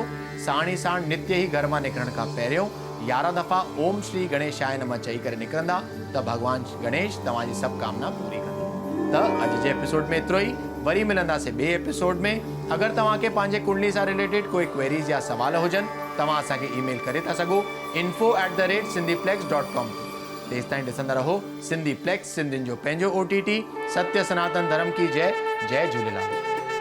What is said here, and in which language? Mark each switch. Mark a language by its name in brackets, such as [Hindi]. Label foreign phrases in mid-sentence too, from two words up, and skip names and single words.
[Sindhi] साण ई साण नित्य ई घर मां निकिरण खां पहिरियों 11 दफ़ा [Sanskrit] ओम श्री गणेशाय नमः [Sindhi] चई करे निकिरंदा त भॻवान गणेश तव्हांजी सभु कामना पूरी कंदा। त अॼु जे एपिसोड में एतिरो ई। वरी मिलंदासीं ॿिए एपिसोड में। अगरि तव्हांखे पंहिंजे कुंडली सां रिलेटेड कोई क्वेरीज़ या सवाल हुजनि, तव्हां असांखे ईमेल करे था सघो info@sindhiplex.com। तेसि ताईं ॾिसंदा रहो सिंधी प्लेक्स, सिंधियुनि जो पंहिंजो OTT। [Hindi] सत्य सनातन धर्म की जय। जय झूलेलाल।